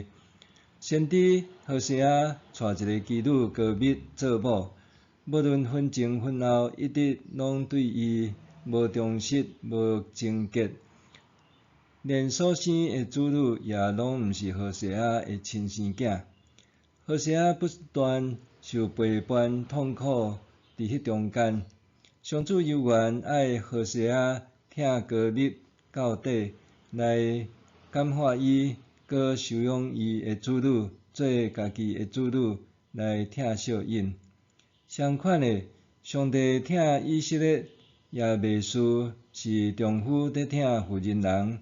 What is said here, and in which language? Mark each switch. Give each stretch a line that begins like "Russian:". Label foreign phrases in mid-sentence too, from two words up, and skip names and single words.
Min Nan Chinese: 先知何西阿娶一个妓女歌密做某，无论婚前婚后，一直拢对伊无忠实、无贞洁，连所生的子女也拢毋是何西阿的亲生囝。何西阿不断受陪伴痛苦，伫迄中间，上主犹原爱何西阿疼歌密到底，来感化伊，搁收养伊的子女，做家己的子女来疼惜因。相款的，上帝疼以色列，也袂输是丈夫在疼妇人人。